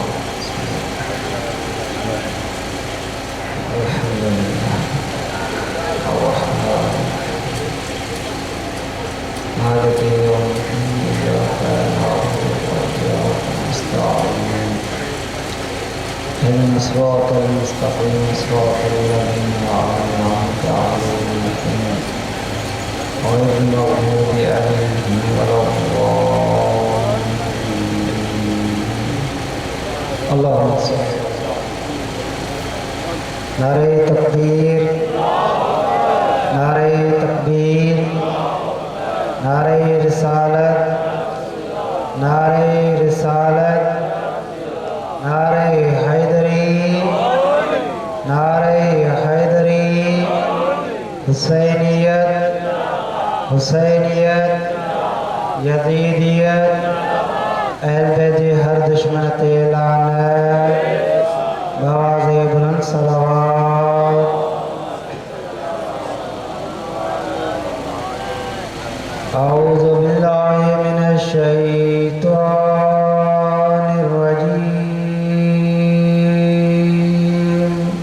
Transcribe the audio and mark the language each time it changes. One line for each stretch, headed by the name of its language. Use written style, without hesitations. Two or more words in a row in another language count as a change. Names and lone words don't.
Arabic: الحمدلله الرحمن مالك يوم الدين إياك نعبد وإياك نستعين اهدنا الصراط المستقيم صراط الذين أنعمت عليهم غير المغضوب عليهم ولا الضالين. اللهم صل.
Urdu: نعرۂ تکبیر، نعرۂ تکبیر، نعرۂ رسالت، نعرۂ رسالت، نعرۂ حیدری، نعرۂ حیدری, नारे हैदरी।
Punjabi: حسینیت، حسینیت، یزیدیت، اہل بیت ہر دشمن تے لعنت.
Urdu: بآواز بلند صلوات.
Arabic: أعوذ بالله من الشيطان الرجيم.